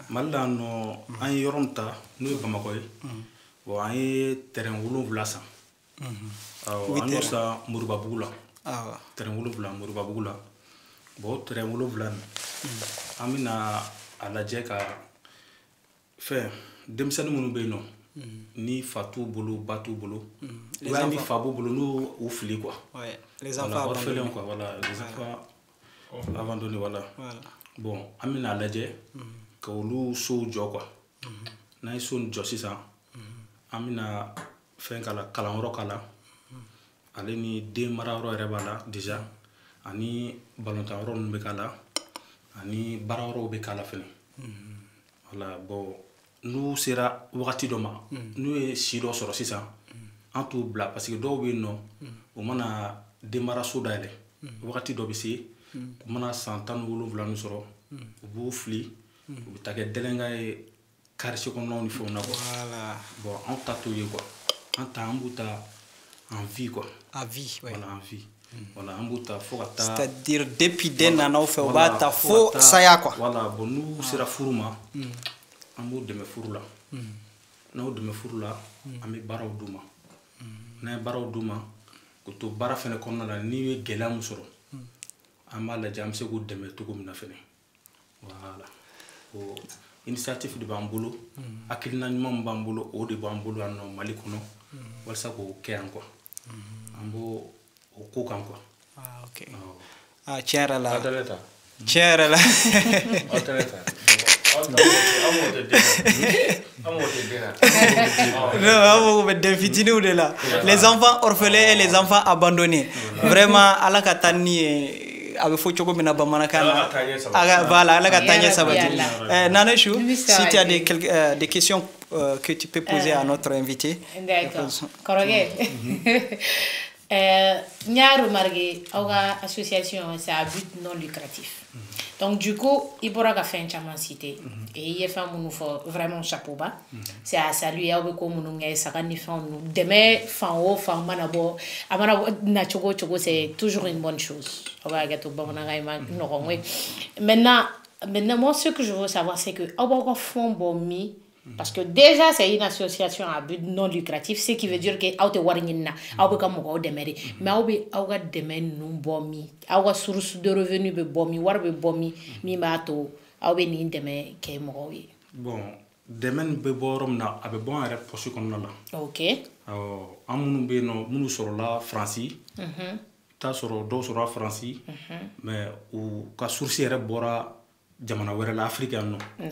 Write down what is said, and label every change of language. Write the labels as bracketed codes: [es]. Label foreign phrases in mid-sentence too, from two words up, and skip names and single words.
[bm] Mali la nɔ an ye yɔrɔ min ta n'o ye Bamakɔ ye bon an ye terrain 7 san awɔ an y'o san Moribabugu la terrain 7 Moribabugu la bon o terrain 7 nin an bɛna a lajɛ ka fɛn denmisɛnnin minnu bɛ yen nɔ ni fa t'u bolo ba t'u bolo [fr] ou bien [bm] ni fa b'u bolo n'u u fili quoi [fr] les enfants orphelins quoi voilà les enfants abandonnés voilà bon [bm] an bɛna a lajɛ ka olu sow jɔ quoi n'an ye so nin jɔ sisan an bɛna fɛn k'a la kalanyɔrɔ k'a la ale ni den marayɔrɔ yɛrɛ b'a la déjà ani balontan yɔrɔ ninnu bɛ k'a la ani baara yɔrɔw bɛ k'a la fɛnɛ [fr] voilà bon [bm] n'u sera wagati dɔ ma n'u ye si dɔ sɔrɔ sisan an t'u bila parce que dɔw bɛ yen nɔ u mana denmaraso dayɛlɛ wagati dɔ bɛ se u mana san 17 nin sɔrɔ u b'u fili u bɛ taa kɛ dɛlɛnka ye quartier kɔnɔnaw ni fɛnw na quoi bon an ta t'o ye quoi an ta an b'u ta [fr] en vie quoi à vie voilà en vie voilà [bm] an b'u ta fo ka taa [fr] c'est-à-dire depuis [bm] den nanaw fɛ u b'a ta fo saya quoi [fr] voilà bon [bm] n'u sera furu ma an b'u dɛmɛ furu la n'aw dɛmɛ furu la an bɛ baaraw d'u ma n'an ye baaraw d'u ma k'o to baara fɛnɛ kɔnɔna la n'i ye gɛlɛya min sɔrɔ an b'a lajɛ an bɛ se k'u dɛmɛ cogo min na fɛnɛ voilà o initiative de b'an bolo hakilina ɲuman min b'an bolo o de b'an bolo yan nɔ Mali kɔnɔ walasa k'o kɛ yan quoi an b'o o ko kan quoi. Ok tiɲɛ yɛrɛ la [fr] les enfants orphelins et les enfants abandonnés vraiment [bm] ala ka taa ni ye a bɛ fɔ cogo min na bamanankan na voilà ala ka taa ɲɛ sabati Nanechou [fr] si tu as des questions que tu peux poser à notre invité. D'accord kɔrɔkɛ n'y a remarqué our association c'est à but non lucratif donc du coup il pourra [bm] ka fɛn caman [fr] citer et il y a [bm] fɛn minnu fɔ [fr] vraiment chapeau bas c'est à saluer [bm] aw bɛ ko minnu kɛ saga ni fɛnw ninnu dɛmɛ fan o fan mana bɔ a mana na cogo cogo [fr] c'est toujours une bonne chose [bm] aw b'a kɛ to bamanankan ma nɔgɔn koyi [fr] maintenant moi ce que je veux savoir c'est que [bm] aw b'aw ka fond bɔ min [fr] parce que déjà c'est une association à but non lucratif ce qui veut dire que [bm] aw tɛ wari ɲini na aw bɛ ka mɔgɔw dɛmɛ de mais aw bɛ aw ka dɛmɛ ninnu bɔ min aw ka [fr] source de revenu [bm] bɛ bɔ min wari bɛ bɔ min b'a to aw bɛ nin dɛmɛ kɛ mɔgɔw ye. bon dɛmɛ nin bɛ bɔ yɔrɔ min na a bɛ bɔ an yɛrɛ poche kɔnɔna la. ok an minnu bɛ yen nɔ minnu sɔrɔla Faransi t'a sɔrɔ dɔw sɔrɔla Faransi mais u ka source yɛrɛ bɔra jamana wɛrɛ la Afrique yan nɔ